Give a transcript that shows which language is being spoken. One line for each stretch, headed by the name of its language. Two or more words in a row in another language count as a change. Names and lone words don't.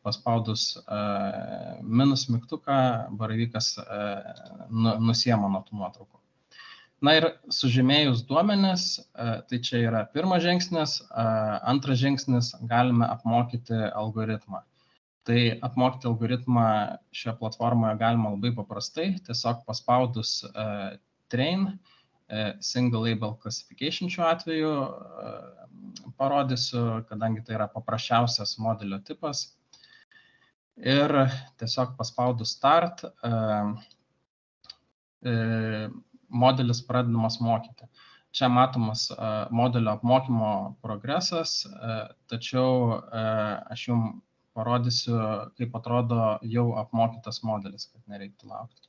Lithuanian: paspaudus minus mygtuką baravykas nusiema nuo tų nuotraukų. Na ir sužymėjus duomenis, tai čia yra pirmas žingsnis, antras žingsnis galime apmokyti algoritmą. Tai apmokyti algoritmą šioje platformoje galima labai paprastai, tiesiog paspaudus train,
English: single label classification
Lithuanian: šiuo atveju parodysiu, kadangi tai yra paprasčiausias modelio tipas. Ir tiesiog paspaudus start, modelis pradedamas mokyti. Čia matomas modelio apmokymo progresas, tačiau aš jums parodysiu, kaip atrodo jau apmokytas modelis, kad nereiktų laukti.